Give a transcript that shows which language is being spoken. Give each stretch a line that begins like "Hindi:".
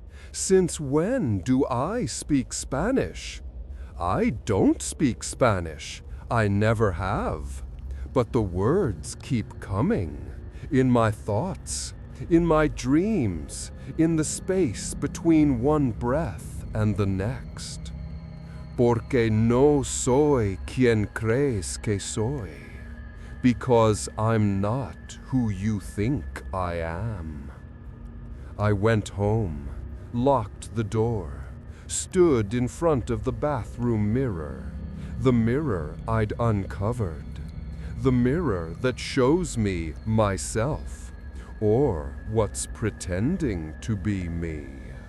English: Since when do I speak Spanish? I don't speak Spanish. I never have. But the words keep coming. In my thoughts, in my dreams, in the space between one breath and the next.
Spanish: Porque no soy quien crees que soy.
English: Because I'm not who you think I am. I went home, locked the door, stood in front of the bathroom mirror, the mirror I'd uncovered, the mirror that shows me myself, or what's pretending to be me.